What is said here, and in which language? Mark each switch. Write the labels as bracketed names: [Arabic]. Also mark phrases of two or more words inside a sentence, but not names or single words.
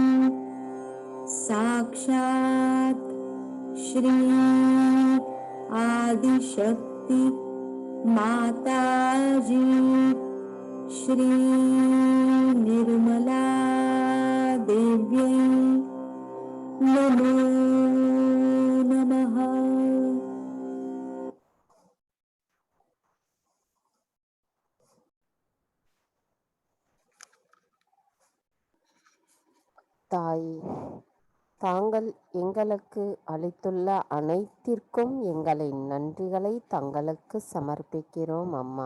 [Sanskrit] साक्षात् श्री आदिशक्ति माताजी श्री निर्मला देव्यै नमो नमः. [Tamil] தாயே, தாங்கள் எங்களுக்கு அளித்துள்ள அனைத்திற்கும் எங்களின் நன்றிகளை தங்களுக்கு சமர்ப்பிக்கிறோம் அம்மா.